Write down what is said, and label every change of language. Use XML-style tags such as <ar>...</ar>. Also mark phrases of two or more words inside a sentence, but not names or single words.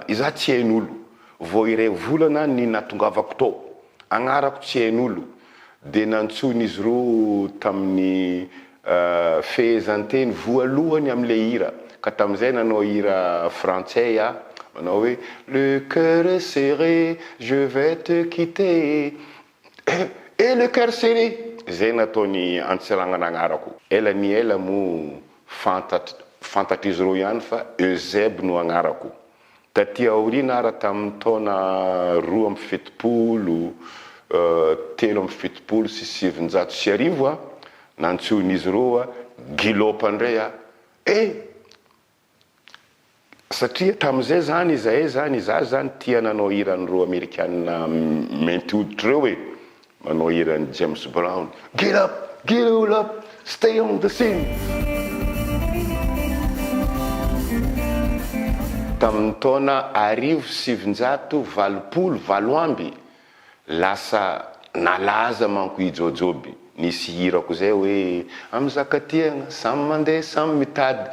<mg>Iza tsy hain'olo. Vao iray volana ny natongavako tao. Agnarako tsy hain'olo. De nantson'izy ireo tamin'ny fehezanteny voalohany am'le hira. Ka tam'izay nanao hira frantsay manao hoe</mg> <fr>le cœur est serré, je vais te quitter. Et le cœur serré.</fr> <mg>Zay nataony Antsiragnana agnarako. Ela ny ela mo fantatry ireo ihany fa Eusebe no agnarako. Taty aoriana ara tamin'ny taona 2007, 770 sy 750 nantson'izy ireo Gilopa indray satria tam'izay zany iza zany tia nanao hiran'ireo Amerikanina mainty hoditra ireo manao hiran'ny James Brown.</mg> <en>Get up, stay on the scene.</en> <mg>Tamin'ny taona 1780 lasa nalaza manko i Jojoby. Nisy hirako zay hoe am'zakatiagna samy mandeha samy mitady.</mg>